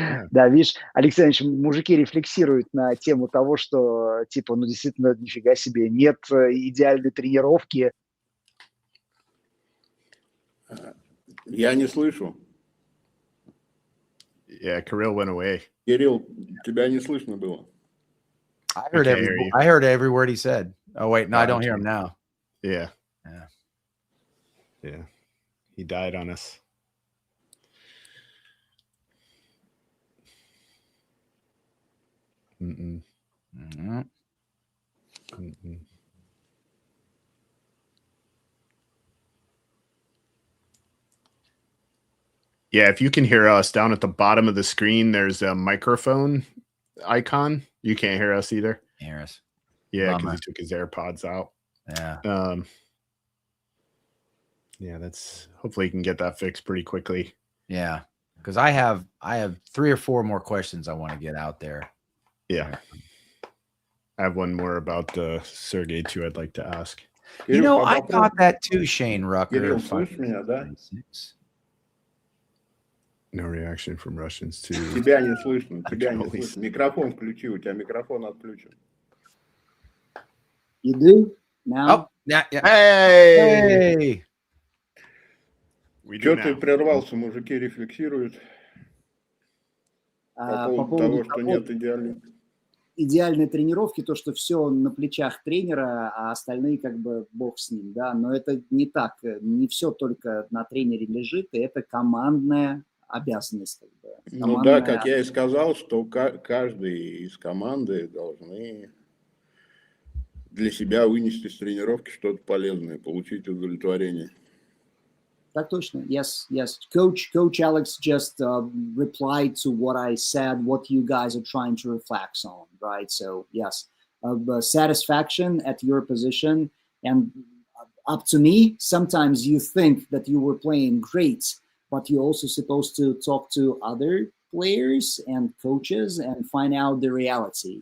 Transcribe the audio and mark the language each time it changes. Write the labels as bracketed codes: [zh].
[ru] Да, видишь, Алексей Ильич, мужики рефлексируют на тему того, что, типа, ну, действительно, нифига себе, нет идеальной тренировки. Я не слышу. [en] Yeah, Kirill went away. [ru] Кирилл, тебя не слышно было. [en] I heard every word he said. Oh, wait, no, I don't hear him now. Yeah. Yeah. Yeah. He died on us. Mm-mm. Mm-hmm. Mm-mm. Yeah, if you can hear us down at the bottom of the screen, there's a microphone icon. You can't hear us either. Hear us. Yeah, because he took his AirPods out. Yeah. Yeah, that's hopefully you can get that fixed pretty quickly. Yeah, because I have 3 or 4 more questions I want to get out there. Yeah. I have one more about Sergey too I'd like to ask. You know, I thought that too, Shane Rucker. [ru] Кирилл, слышишь меня, да? [en] No reaction from Russians too. [ru] Тебя не слышно, тебя не слышно. Микрофон включи, у тебя микрофон отключен. [en] You do? Now? Oh, yeah. Hey! [ru] Чё ты прервался, мужики рефлексируют по поводу того, что нет идеальной тренировки, то, что все на плечах тренера, а остальные как бы бог с ним, да, но это не так, не все только на тренере лежит, и это командная обязанность. Как бы. Ну да, как я и сказал, что каждый из команды должны для себя вынести с тренировки что-то полезное, получить удовлетворение. Так точно. [en] Yes. Coach Alex just replied to what I said, what you guys are trying to reflect on, right? So, yes, satisfaction at your position. And up to me, sometimes you think that you were playing great, but you're also supposed to talk to other players and coaches and find out the reality.